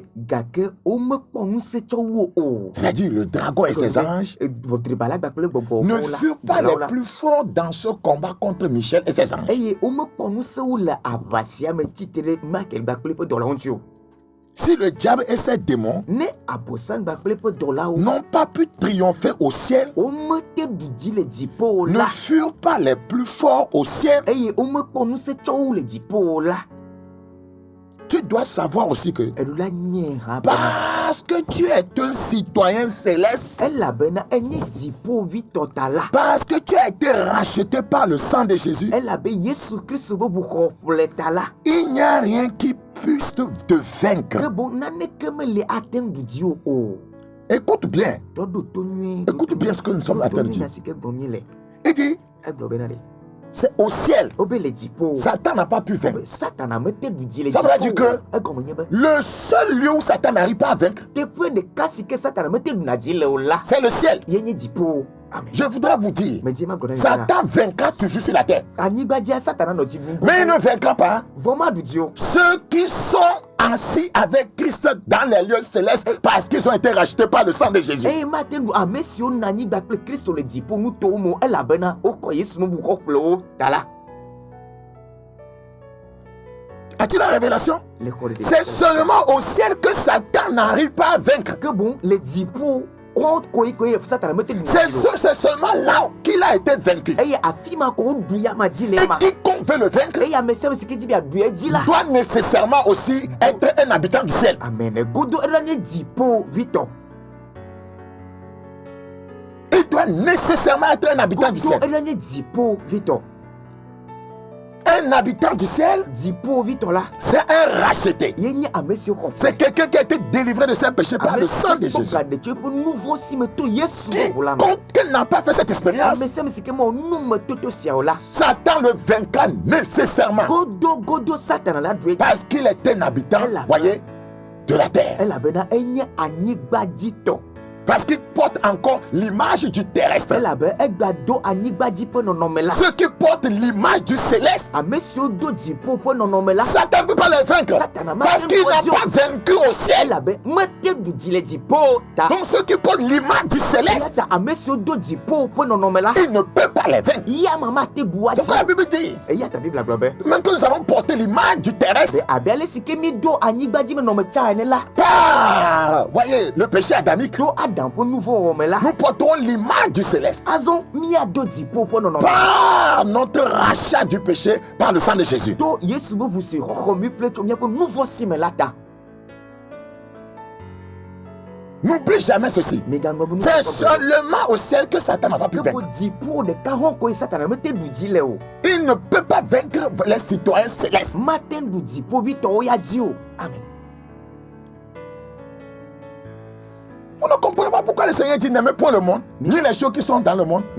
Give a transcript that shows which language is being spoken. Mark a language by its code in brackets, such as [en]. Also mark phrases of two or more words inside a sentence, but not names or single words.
[fr] C'est-à-dire le dragon et ses anges ne furent pas les plus forts dans ce combat contre Michel et ses anges. Si le diable et ses démons [ee] ne abosan gbakple ƒe dɔlawo [fr] n'ont pas pu triompher au ciel, [ee] womete ɖuɖi le dziƒo [fr] ne [ee] la [fr] furent pas les plus forts au ciel, [ee] eye womekpɔ ŋusẽ tsɔ wo le dziƒo la [fr] tu dois savoir aussi que [ee] eɖo la nye hã bena [fr] parce que tu es un citoyen céleste, [ee] elabena enye dziƒovitɔ ta la [fr] parce que tu as été racheté par le sang de Jésus, [ee] elabe Yesu Kristu ƒe ʋuxɔƒle ta la [fr] il n'y a rien qui puisse te vaincre. [ee] ke boŋ naneke mele ate ŋu ɖuɖi wo o. [fr] Écoute bien, [ee] Tɔ ɖo to nyuie. [fr] écoute bien ce que nous sommes en train de dire. [ee] nya si ke gblɔm míele. [fr] Il dit, [ee] Egblɔ bena ɖe. [fr] c'est au ciel. [ee] Wobe le dziƒo. [fr] Satan n'a pas pu vaincre. [ee] Satana mete ɖuɖi le [fr] Ça veut dire que [ee] egɔme nye be [fr] le seul lieu où Satan n'arrive pas à vaincre, [ee] teƒe ɖeka si ke Satana mete ɖuna dzi le o la [fr] c'est le ciel. [ee] yenye dziƒo. Amen. [fr] Je voudrais vous dire, [ee] Medie ma gblɔ na mi bena, [fr] Satan vaincra toujours sur la terre. [ee] anyigbadia Satana nɔ dzi ɖum. [fr] Mais il ne vaincra pas [ee] Vɔ ma ɖuɖi o. [fr] ceux qui sont assis avec Christ dans les lieux célestes parce qu'ils ont été rachetés par le sang de Jésus. [ee] Eye mate ɖu ame siwo nɔ anyigba kple Kristo le dziƒo nutowo me elabena wokɔ Yesu ƒe ʋuxɔƒlewo ta la. [fr] As-tu la révélation? [ee] Le xɔ ɖeɖe. [fr] C'est seulement au ciel que Satan n'arrive pas à vaincre. [ee] Ke boŋ le dziƒo koe Satana mete ɖuna dzi o. [fr] C'est seulement là qu'il a été vaincu. [ee] Eye afi ma ko woɖu ya ma dzi le [fr] Et [ee] ma. [fr] quiconque veut le vaincre [ee] Eye ame sia ame si ke dzi be aɖu edzi la. [fr] doit nécessairement aussi être un habitant du ciel. [ee] Amen. Godo eɖa nye dziƒovitɔ. [fr] Il doit nécessairement être un habitant du [ee] Godo [fr] ciel. [ee] eɖa nye dziƒovitɔ. [fr] Un habitant du ciel, [ee] Dziƒovitɔ la [fr] c'est un racheté. [ee] yenye ame siwo xɔ. [fr] C'est quelqu'un qui a été délivré de ses péchés par le sang de Jésus. [ee] Gaɖe tso eƒe nu vɔ si me to Yesu ƒe ʋu la me. [fr] Quiconque n'a pas fait cette expérience, [ee] Ame sia ame si ke mewɔ nu me toto siawo la. [fr] Satan le vaincra nécessairement [ee] Godo Satana la ɖu edzi. [fr] parce qu'il est un habitant, voyez, de la terre. [ee] Elabena enye anyigbadzitɔ. [fr] Parce qu'il porte encore l'image du terrestre. [ee] Elabe egbado anyigbadzi ƒe nɔnɔme la. [fr] Ceux qui portent l'image du céleste, [ee] Ame siwo do dziƒo ƒe nɔnɔme la. [fr] Satan ne peut pas les vaincre Satan parce qu'il n'a pas vaincu au ciel. [ee] Elabe mete ɖuɖi le dziƒo ta. [fr] Donc ceux qui portent l'image du céleste, [ee] Eyata ame siwo do dziƒo ƒe nɔnɔme la. [fr] il ne peut pas les vaincre. [ee] Ya mama te ɖu [fr] C'est ce que la [ee] adzi. [fr] Bible dit. [ee] Eyata Biblia gblɔ be. [fr] Même que nous avons porté l'image du terrestre [ee] Be abe ale si ke mi do anyigbadzi me nɔme tsa ene la. [fr] par, voyez, le péché adamique. [ee] To Adam ƒe nu vɔ wɔme la. [fr] Nous portons l'image du céleste [ee] Azɔ miado dziƒo ƒe nɔnɔme. [fr] par notre rachat du péché par le sang de Jésus. [ee] To Yesu ƒe ʋu si xɔxɔ mi ƒle tso miaƒe nu vɔ si me la ta. [fr] N'oublie jamais ceci. [ee] Megaŋlɔ be nu [fr] C'est [ee] vɔ. [fr] seulement au ciel que Satan n'a pas pu [ee] Ke [fr] vaincre. [ee] ko dziƒo ɖeka hɔn koe Satana mete ɖu dzi le o. [fr] Il ne peut pas vaincre les citoyens célestes. [ee] Mate ɖu dziƒovitɔwo ya dzi o. Amen. [fr] Vous ne comprenez pas pourquoi le Seigneur dit n'aimez point le monde, ni les choses qui sont dans le monde.